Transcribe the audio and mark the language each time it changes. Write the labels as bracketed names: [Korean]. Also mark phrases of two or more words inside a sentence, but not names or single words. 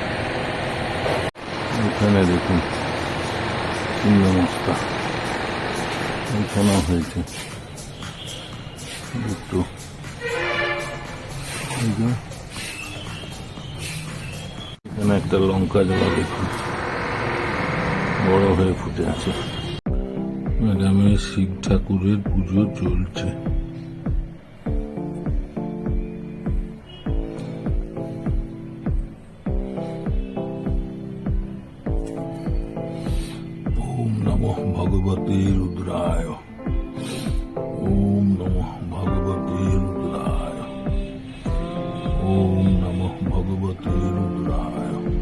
[Bangla] এখানে দেখুন ছিন্ন মশলা, এখানেও হয়েছে দুটো। এখানে একটা লঙ্কা জবা দেখুন বড় হয়ে ফুটে আছে। ম্যাডামের শিব ঠাকুরের পুজো চলছে। [Sanskrit] ওম নমঃ ভগবতে রুদ্রায়, ওম নমঃ ভগবতে রুদ্রায়, ওম নমঃ ভগবতে রুদ্রায়,